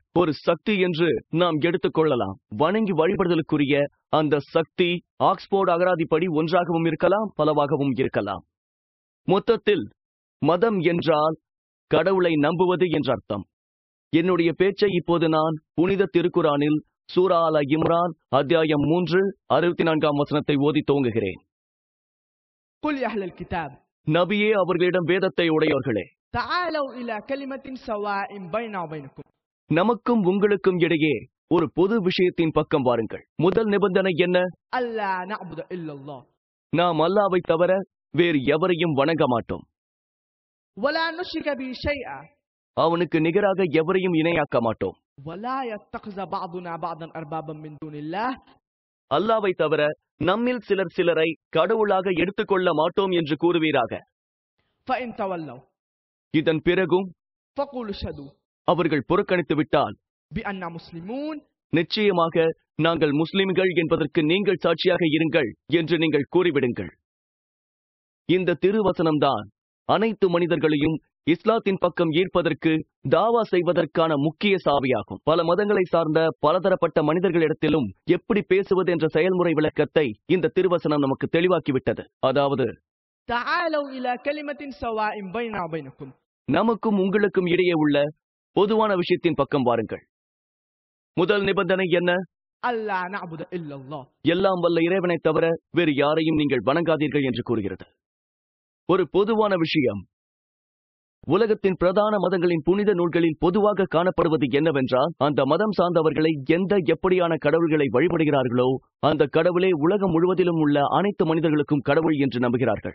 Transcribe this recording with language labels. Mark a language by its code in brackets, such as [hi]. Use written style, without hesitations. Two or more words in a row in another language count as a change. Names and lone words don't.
[ta] ஒரு சக்தி என்று நாம் எடுத்துக்கொள்ளலாம். வணங்கி வழிபடுதலுக்குரிய அந்த சக்தி ஆக்ஸ்போர்ட் அகராதிப்படி ஒன்றாகவும் இருக்கலாம், பலவாகவும் இருக்கலாம். மொத்தத்தில் மதம் என்றால் கடவுளை நம்புவது என்ற அர்த்தம். என்னுடைய பேச்சை இப்போது நான் புனித திருக்குரானில் சூரா அல் இம்ரான் அத்தியாயம் 3 64ஆம் வசனத்தை ஓதி துவங்குகிறேன். [ar] قل يا أهل الكتاب [ta] நபியே, அவர்களிடம் வேதத்தை உடையவர்களே, [ar] تعالوا إلى كلمة سواء بيننا وبينكم [ta] நமக்கும் உங்களுக்கும் இடையே ஒரு பொது விஷயத்தின் பக்கம் வாருங்கள். முதல் நிபந்தனை என்ன? [ar] ألا نعبد إلا الله [ta] நாம் அல்லாஹ்வை தவிர வேறு எவரையும் வணங்க மாட்டோம். [ar] ولا نشرك به شيئا [ta] அவனுக்கு நிகராக எவரையும் இணையாக்க மாட்டோம். [ar] ولا يتخذ بعضنا بعضا أربابا من دون الله [ta] அல்லாவை தவிர நம்மில் சிலரை கடவுளாக எடுத்துக்கொள்ள மாட்டோம் என்று கூறுவீராக. [ar] فإن تولوا [ta] இதன் பிறகும் [ar] فقولوا اشهدوا [ta] அவர்கள் புறக்கணித்து விட்டால் [ar] بأننا مسلمون [ta] நிச்சயமாக நாங்கள் முஸ்லிம்கள் என்பதற்கு நீங்கள் சாட்சியாக இருங்கள் என்று நீங்கள் கூறிவிடுங்கள். இந்த திருவசனம்தான் அனைத்து மனிதர்களையும் இஸ்லாத்தின் பக்கம் ஈர்ப்பதற்கு தாவா செய்வதற்கான முக்கிய சாவியாகும். பல மதங்களை சார்ந்த பலதரப்பட்ட மனிதர்களிடத்திலும் எப்படி பேசுவது என்ற செயல்முறை விளக்கத்தை இந்த திருவசனம் நமக்கு தெளிவாக்கிவிட்டது. அதாவது, [ar] تعالوا إلى كلمة سواء بيننا وبينكم [ta] நமக்கும் உங்களுக்கும் இடையே உள்ள பொதுவான விஷயத்தின் பக்கம் வாருங்கள். முதல் நிபந்தனை என்ன? [ar] ألا نعبد إلا الله. [ta] எல்லாம் வல்ல இறைவனை தவிர வேறு யாரையும் நீங்கள் வணங்காதீர்கள் என்று கூறுகிறது. ஒரு பொதுவான விஷயம், உலகத்தின் பிரதான மதங்களின் புனித நூல்களில் பொதுவாக காணப்படுவது என்னவென்றால், அந்த மதம் சார்ந்தவர்களை எப்படியான கடவுள்களை வழிபடுகிறார்களோ அந்த கடவுளே உலகம் முழுவதிலும் உள்ள அனைத்து மனிதர்களுக்கும் கடவுள் என்று நம்புகிறார்கள்.